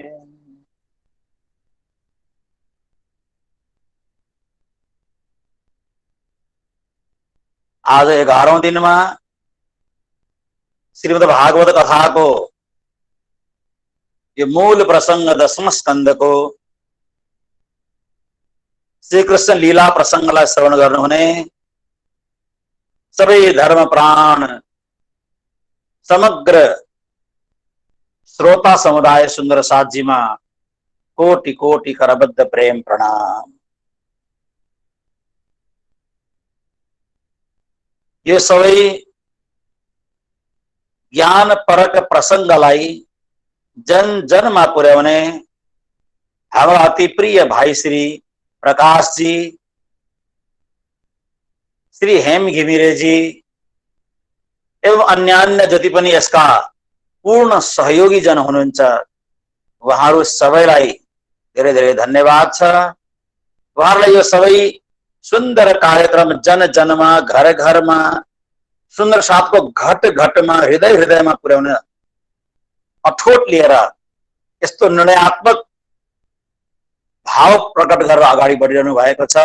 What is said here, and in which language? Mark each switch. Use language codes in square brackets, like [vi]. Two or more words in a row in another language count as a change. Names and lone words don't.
[hi] आज 11औं दिन में श्रीमद् भागवत कथा को ये मूल प्रसंग 10वें स्कंद को [ne] श्री कृष्ण लीला प्रसंगलाई श्रवण गर्नुहुने सबै धर्म प्राण समग्र श्रोता समुदाय सुंदर साथजी में कोटि कोटि करबद्ध प्रेम प्रणाम। यो सबै ज्ञान परक प्रसंगलाई जन जनमा पुर्याउने हाम्रा अति प्रिय भाई श्री प्रकाश जी, श्री हेम घिमिरे जी एवं अन्यान्य जति पनि यसका पूर्ण सहयोगी जन हुनुहुन्छ उहाँहरू सबैलाई धेरै धेरै धन्यवाद छ। उहाँहरूलाई यो सबै सुंदर कार्यक्रम जन जनमा घर घरमा सुंदर साथको घट घटमा हृदय हृदयमा पुर्याउन अठोट लिएर यस्तो निर्णयात्मक भाव प्रकट गरेर अगाडि बढिरहनु भएको छ।